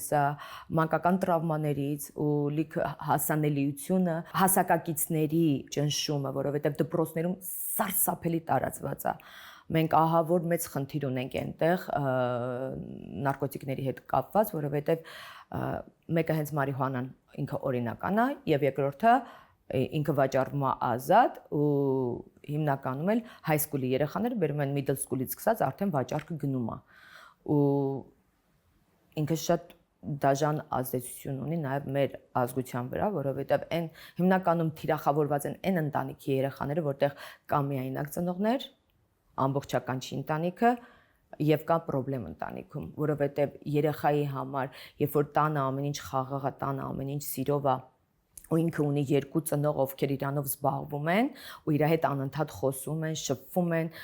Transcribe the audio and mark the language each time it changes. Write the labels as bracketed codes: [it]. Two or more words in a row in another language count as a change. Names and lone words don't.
[hy] է մանկական տրավմաներից ու լիքը հասանելիությունը, հասակակիցների ճնշումը, որովհետեւ դպրոցներում սարսափելի տարածված է։ Մենք ահավոր մեծ խնդիր ունենք այնտեղ նարկոտիկների հետ կապված, որովհետեւ մեկը հենց մարիհուանան ինքը օրինական է եւ երկրորդը ինքը վաճառվում է ազատ ու հիմնականում էլ [en] high school- [hy] ի երեխաները բերում են [en] middle school- [hy] ից սկսած արդեն վաճառքը գնում է ու ինքը շատ դաժան ազդեցություն ունի նաև մեր ազգության վրա, որովհետև այն հիմնականում թիրախավորված են այն ընտանիքի երեխաները, որտեղ կա միայնակ ծնողներ, ամբողջական չի ընտանիքը եւ կա խնդրեմ ընտանիքում, որովհետեւ երեխայի համար, երբ որ տանը ամեն ինչ խաղաղ է, տանը ամեն ինչ սիրով է, ու ինքը ունի 2 ծնող, ովքեր իրանով զբաղվում են ու իր հետ անընդհատ խոսում են, շփվում են,